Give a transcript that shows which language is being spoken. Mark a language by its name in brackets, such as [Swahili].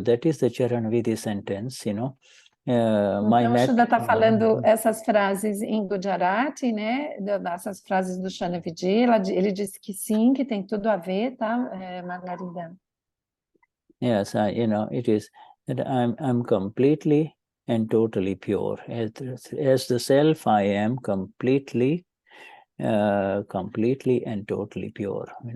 [English] That is the Charan Vidi sentence, [Portuguese] Então, o Shuddha está falando essas frases em Gujarati, né? Essas frases do Charan Vidi. Ele disse que sim, que tem tudo a ver, tá, Margarida? [English] Yes, it is that I'm completely and totally pure. As the self, I am completely and totally pure.